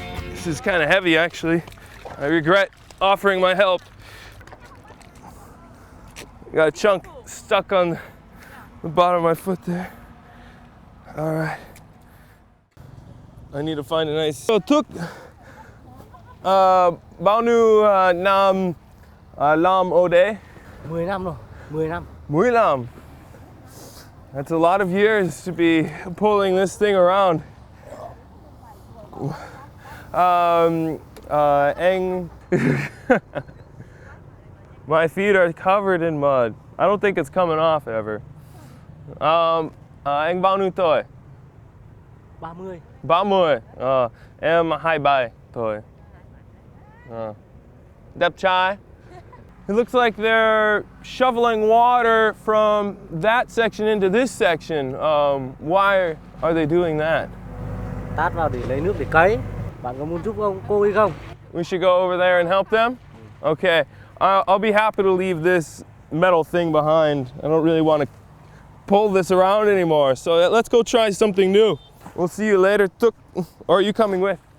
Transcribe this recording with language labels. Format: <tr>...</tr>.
<en>This is kind of heavy, actually. I regret offering my help. Got a chunk stuck on the bottom of my foot there. All right. I need to find a nice.</en> <vi>So took bao nhiêu năm làm ở đây? 10 năm rồi, 10 năm. 10 năm.</vi> <en>That's a lot of years to be pulling this thing around. Anh, my feet are covered in mud. I don't think it's coming off ever.</en> <vi>Anh bao nhiêu tuổi? 30. 30. Em 27 tuổi. Đẹp trai.</vi> <en>It looks like they're shoveling water from that section into this section. Why are they doing that?</en> <vi>Tát vào để lấy nước để cấy. Bạn có muốn giúp cô ấy không?</vi> <en>We should go over there and help them? Okay. I'll be happy to leave this metal thing behind. I don't really want to pull this around anymore. So let's go try something new. We'll see you later. Or are you coming with?</en>